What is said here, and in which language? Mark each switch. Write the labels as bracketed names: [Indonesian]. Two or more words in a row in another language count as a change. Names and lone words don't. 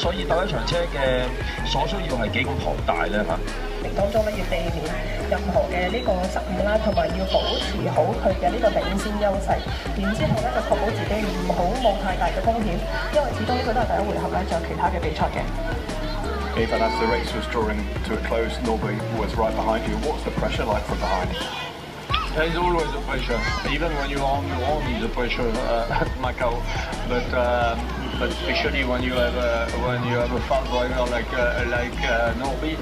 [Cantonese] 鬥一場車嘅所需要係幾咁龐大咧嚇？當中咧要避免任何嘅呢個失誤啦，同埋要保持好佢嘅呢個領先優勢。然之後咧就確保自己唔好冇太大嘅風險，因為始終呢個都係第一回合咧，仲有其他嘅比賽嘅。 [English] Even as the race was drawing to a close, Norby was right behind you. What's the pressure like from behind? There's always a pressure, even when you're on your own, there's a pressure at Macau. But especially when you have a fast driver like Norby.